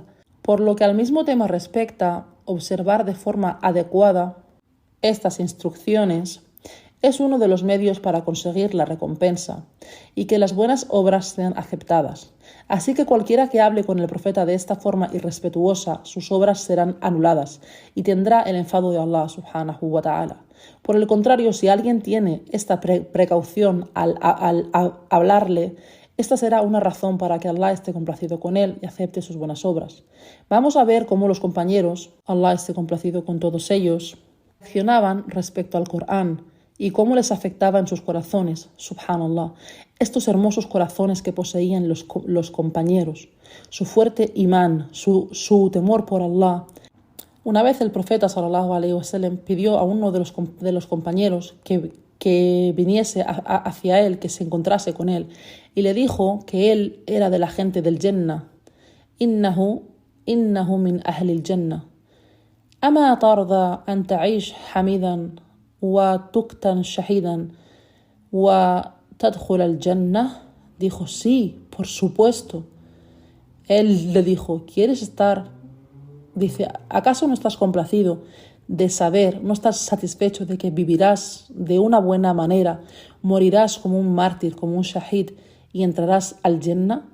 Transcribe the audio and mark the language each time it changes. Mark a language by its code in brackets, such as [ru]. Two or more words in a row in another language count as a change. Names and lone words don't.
[es] Por lo que al mismo tema respecta observar de forma adecuada estas instrucciones es uno de los medios para conseguir la recompensa y que las buenas obras sean aceptadas. Así que cualquiera que hable con el profeta de esta forma irrespetuosa, sus obras serán anuladas y tendrá el enfado de Allah [ar] سبحانه وتعالى. [es] Por el contrario, si alguien tiene esta precaución al hablarle, esta será una razón para que Allah esté complacido con él y acepte sus buenas obras. Vamos a ver cómo los compañeros, Allah esté complacido con todos ellos, reaccionaban respecto al Corán y cómo les afectaba en sus corazones, subhanallah, estos hermosos corazones que poseían los compañeros, su fuerte imán, su temor por Allah. Una vez el profeta [ar] صلى الله عليه وسلم [es] pidió a uno de los compañeros que viniese hacia él, que se encontrase con él, y le dijo que él era de la gente del Jannah. [ar] إنه من أهل الجنة. أما ترضى أن تعيش حميدا وتقتل شهيدا وتدخل الجنة. [es] Dijo, sí, por supuesto. Él le dijo, ¿quieres estar? Dice, ¿acaso no estás complacido de saber, no estás satisfecho de que vivirás de una buena manera, morirás como un mártir, como un shahid y entrarás al Jannah?